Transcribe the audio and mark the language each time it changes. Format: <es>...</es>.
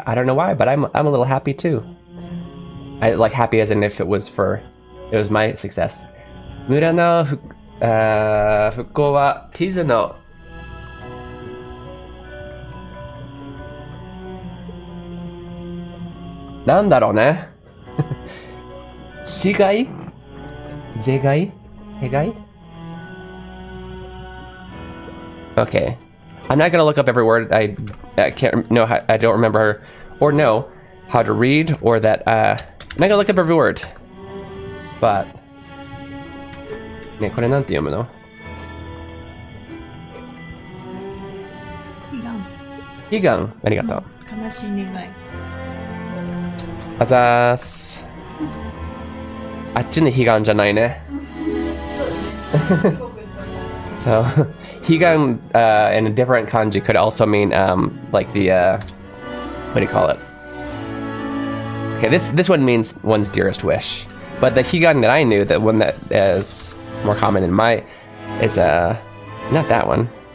<en>I don't know why, but I'm a little happy too. I like happy as in if it was my success.</en> <ja>村の復興は地図のなんだろうね。市街？是街？へ街?</ja> <en>Okay. I'm not gonna look up every word. I can't know how, I don't remember or know how to read or that I'm not gonna look up every word.</en> <ja>But ね、これなんて読むの? 悲願。ありがとう。悲しい願い。あざーす。あっちの悲願じゃないね。</ja> <en>So, higan in a different kanji could also mean like the what do you call it? Okay, this one means one's dearest wish, but the higan that I knew, the one that is more common in my, is not that one.</en>